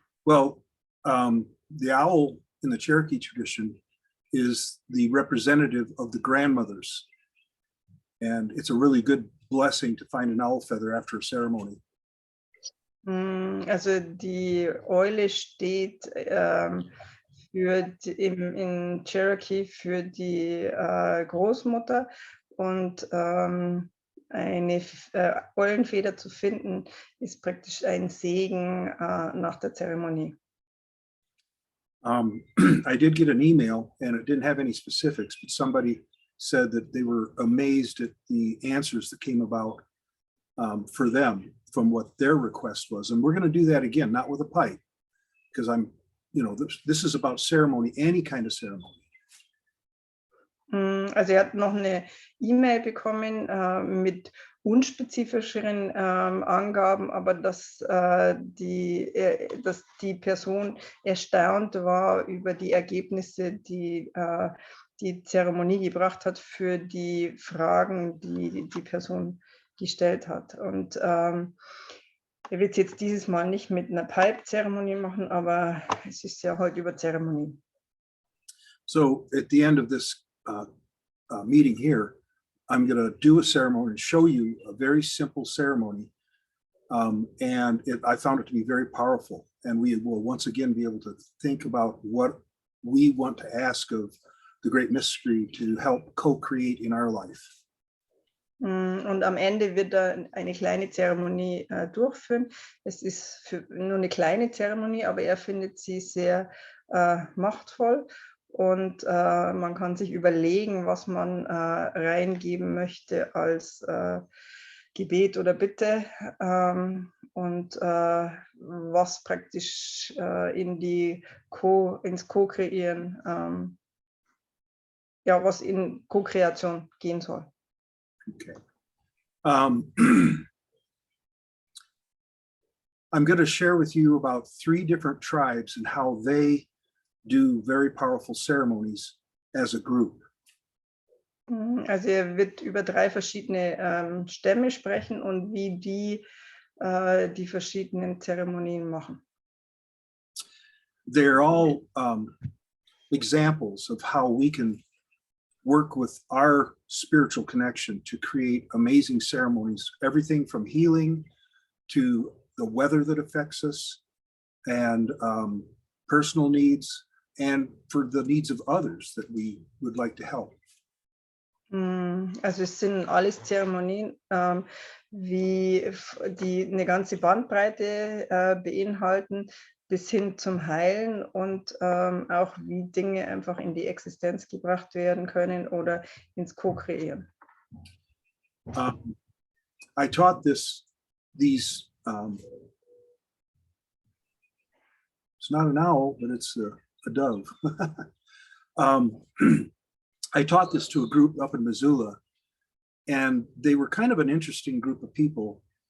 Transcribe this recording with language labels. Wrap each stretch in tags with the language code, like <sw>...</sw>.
<en>Well, the owl in the Cherokee tradition is the representative of the grandmothers. And it's a really good blessing to find an owl feather after a ceremony.</en> <de>Also die Eule steht in Cherokee für die Großmutter und eine Eulenfeder zu finden, ist praktisch ein Segen nach der Zeremonie.</de> <en>I did get an email and it didn't have any specifics, but somebody said that they were amazed at the answers that came about for them from what their request was. And we're going to do that again, not with a pipe, because this is about ceremony, any kind of ceremony.</en> <de>Also hat noch eine E-Mail bekommen mit unspezifischeren Angaben, aber dass die Person erstaunt war über die Ergebnisse, die die Zeremonie gebracht hat für die Fragen, die die Person gestellt hat. Und er wird es jetzt dieses Mal nicht mit einer Pipe-Zeremonie machen, aber es ist ja heute über Zeremonie.</de> <en>So at the end of this meeting here, I'm going to do a ceremony and show you a very simple ceremony. And I found it to be very powerful. And we will once again be able to think about what we want to ask of the Great Mystery to help co-create in our life.</en> <de>Und am Ende wird er eine kleine Zeremonie durchführen. Es ist nur eine kleine Zeremonie, aber er findet sie sehr machtvoll. Und man kann sich überlegen, was man reingeben möchte als Gebet oder Bitte und was praktisch ins Co-Kreieren, was in Co-Kreation gehen soll. Okay.</de> <en>I'm going to share with you about 3 different tribes and how they do very powerful ceremonies as a group.</en> <de>Also wird über 3 verschiedene Stämme sprechen und wie die die verschiedenen Zeremonien machen.</de> <en>They're all examples of how we can work with our spiritual connection to create amazing ceremonies, everything from healing to the weather that affects us and personal needs and for the needs of others that we would like to help.</en> <de>Also es sind alles Zeremonien, die eine ganze Bandbreite beinhalten, bis hin zum Heilen und auch wie Dinge einfach in die Existenz gebracht werden können oder ins Co-Kreieren.</de> <en>I taught these it's not an owl, but it's a dove. I taught this to a group up in Missoula, and they were kind of an interesting group of people.</en>